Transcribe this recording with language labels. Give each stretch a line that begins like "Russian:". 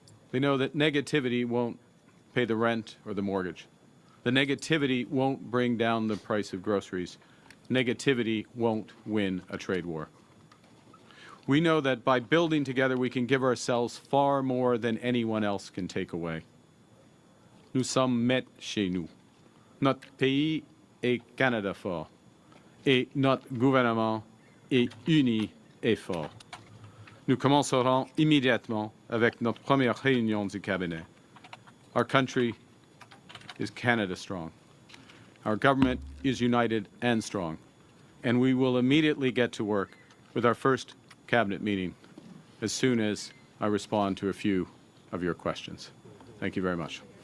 English: They know that negativity won't pay the rent or the mortgage. The negativity won't bring down the price of groceries. Negativity won't win a trade war. We know that by building together, we can give ourselves far more than anyone else can take away.
French: Nous sommes maîtres chez nous. Notre pays est Canada fort. Et notre gouvernement est uni et fort. Nous commencerons immédiatement avec notre première réunion du cabinet.
English: Our country is Canada strong. Our government is united and strong. And we will immediately get to work with our first cabinet meeting as soon as I respond to a few of your questions. Thank you very much.